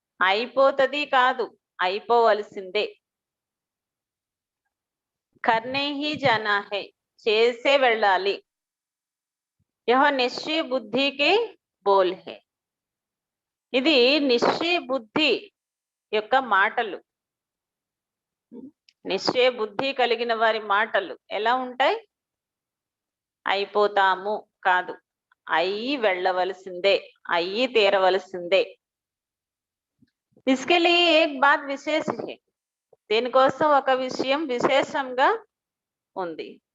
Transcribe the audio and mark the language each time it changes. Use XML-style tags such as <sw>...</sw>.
<te>అయిపోతది కాదు, అయిపోవలసిందే.</te> <hi>करने ही जाना है,</hi> <te>చేసే వెళ్ళాలి.</te> <hi>यह निश्चय बुद्धि के बोल है,</hi> <te>ఇది నిశ్చయ బుద్ధి యొక్క మాటలు. నిశ్చయ బుద్ధి కలిగిన వారి మాటలు ఎలా ఉంటాయి, అయిపోతాము కాదు, అయ్యి వెళ్ళవలసిందే, అయ్యి తీరవలసిందే.</te> <hi>इसके लिए एक बात विशेष है,</hi> <te>దీనికోసం ఒక విషయం విశేషంగా ఉంది.</te>